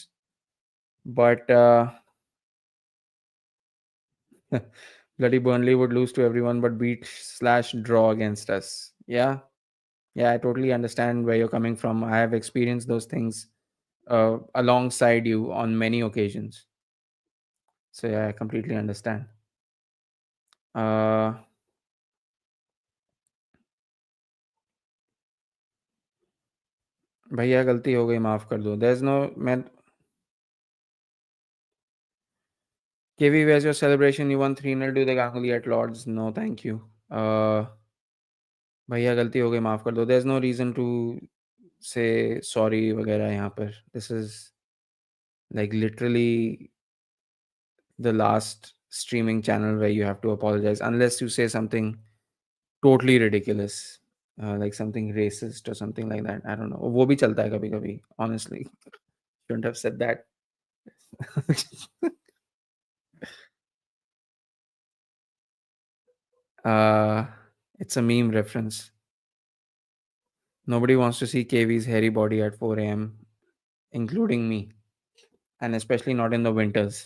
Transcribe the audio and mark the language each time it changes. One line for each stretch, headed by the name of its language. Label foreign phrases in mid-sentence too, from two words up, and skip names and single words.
English: But bloody Burnley would lose to everyone but beat/draw against us. Yeah. Yeah, I totally understand where you're coming from. I have experienced those things alongside you on many occasions. So yeah, I completely understand.
Hindi: Uh, भैया गलती हो गई माफ कर दो.
English: There's no मैं KV, where's your celebration? You won 3-0 to the Ganguly at Lords. No, thank you.
Hindi: भैया गलती हो गई माफ कर दो.
English: There's no reason to say sorry
Hindi: वगैरह यहाँ पर.
English: This is like literally the last streaming channel where you have to apologize unless you say something totally ridiculous. like something racist or something like that. I don't know.
Hindi: वो भी चलता है कभी कभी.
English: Honestly, shouldn't have said that. uh, it's a meme reference. Nobody wants to see KV's hairy body at 4 a.m., including me, and especially not in the winters.